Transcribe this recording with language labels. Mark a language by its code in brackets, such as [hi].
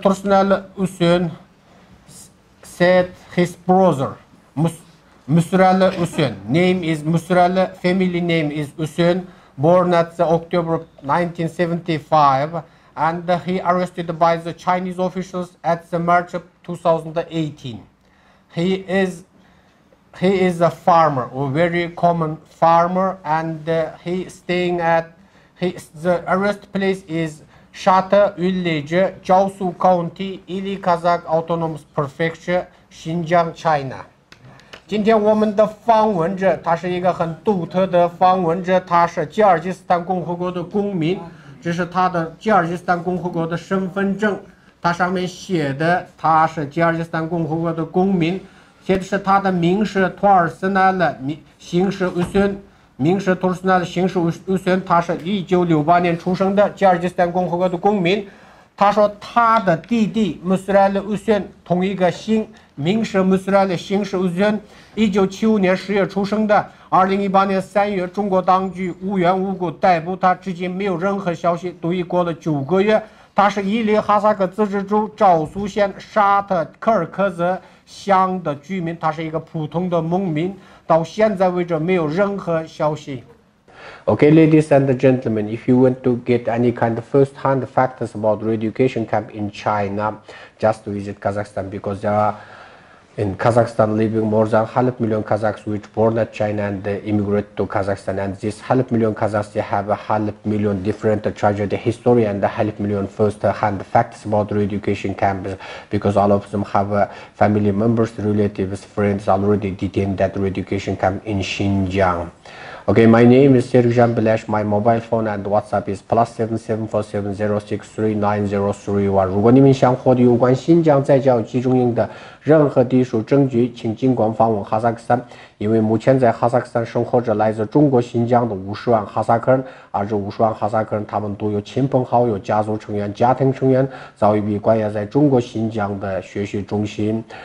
[en] Тұрсынәлі Үсен said his brother, Мүсірәлі Үсен. Name is Мүсірәлі, family name is Үсен, born at October 1975, and he arrested by the Chinese officials at the March of 2018. He is a farmer, a very common farmer, and he staying at the arrest place is Shata village, Jiaosu County, Ili Kazakh Autonomous Prefecture, Xinjiang, China. [zh] 今天我们的访问者，他是一个很独特的访问者，他是吉尔吉斯斯坦共和国的公民，这是他的吉尔吉斯斯坦共和国的身份证，他上面写的他是吉尔吉斯斯坦共和国的公民，写的是他的名是托尔斯纳勒，姓是乌孙，名是托尔斯纳勒，姓是乌孙，他是1968年出生的吉尔吉斯斯坦共和国的公民。他说他的弟弟穆斯莱勒乌孙同一个姓，名是穆斯莱勒，姓是乌孙，1975年10月出生的。 2018年3月，中国当局无缘无故逮捕他，至今没有任何消息，都已过了9个月。他是伊犁哈萨克自治州昭苏县沙特柯尔克孜乡的居民，他是一个普通的农民，到现在为止没有任何消息。 [en] Okay, ladies and gentlemen, if you want to get any kind of first-hand facts about re-education camp in China, just visit Kazakhstan, because there are In Kazakhstan, living more than 100 million Kazakhs which born at China and immigrate to Kazakhstan. And this 100 million Kazakhs, they have 100 million different tragedy history and 100 million first-hand facts about the education camps, because all of them have family members, relatives, friends already detained at the education camp in Xinjiang. Okay, my name is Sergey Belash. My mobile phone and WhatsApp is +77470639031。 [zh] 如果你们想获得有关新疆在教集中营的任何技术证据，请尽管访问哈萨克斯坦，因为目前在哈萨克斯坦生活着来自中国新疆的50万哈萨克人，而这50万哈萨克人他们都有亲朋好友、家族成员、家庭成员早已被关押在中国新疆的学习中心。